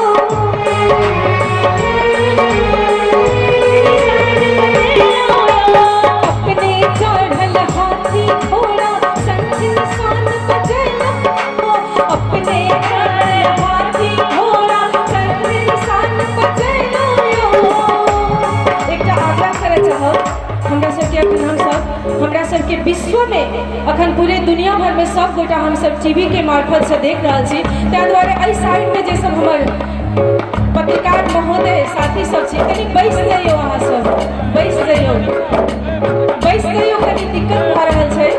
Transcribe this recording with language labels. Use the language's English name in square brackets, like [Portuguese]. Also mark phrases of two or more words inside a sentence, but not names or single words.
[Maithili] अपने चढ़ल हाथी घोड़ा शंख निशान बजलायो, अपने चढ़ल हाथी घोड़ा शंख निशान बजलायो। एकटा आग्रह करय चाहब हमरा सबके, अखन हमसब हमरा सबके विश्व में अखन पूरे दुनिया भर में सब गोटा हम सब टीवी के मार्फत से देख रहा छी, ताहि दुआरे एहि साइड में जे सब हमर पत्रकार महोदय साथी सब छी, कनी बैस जाइयो, अहाँ सब बैस जाइयो, बैस जाइयो, कनी दिक्कत भऽ रहल छै।